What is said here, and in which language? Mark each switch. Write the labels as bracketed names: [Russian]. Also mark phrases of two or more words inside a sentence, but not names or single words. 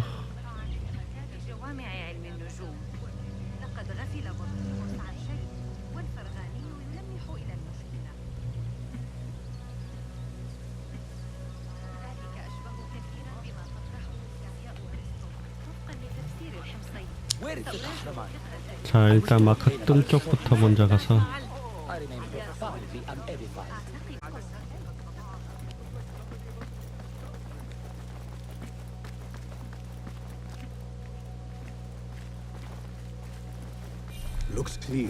[Arabic] جوامع علم النجوم لقد غفل بطريموس عن شيء والفرغاني يلمح إلى المشكلة ذلك أشبه كثيرا بما تطرحه الفيزياء وأرسطو وفقا لتفسير الحمصين [Korean] 자 일단 마크 뜬 쪽부터 먼저 가서 [English] Looks clear.